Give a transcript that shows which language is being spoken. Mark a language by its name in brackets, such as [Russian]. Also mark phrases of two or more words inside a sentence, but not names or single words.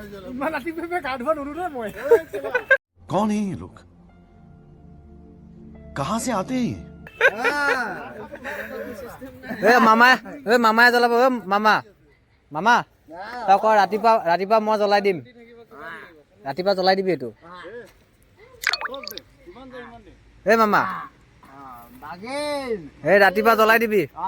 [Hindi] कौन है ये लोग कहां से आते हैं [Assamese] মামাই জ্বলাব মামা মামা তই ক ৰাতিপুৱা মই জ্বলাই দিম ৰাতিপুৱা জ্বলাই দিবি এইটো মামা এই ৰাতিপুৱা জ্বলাই দিবি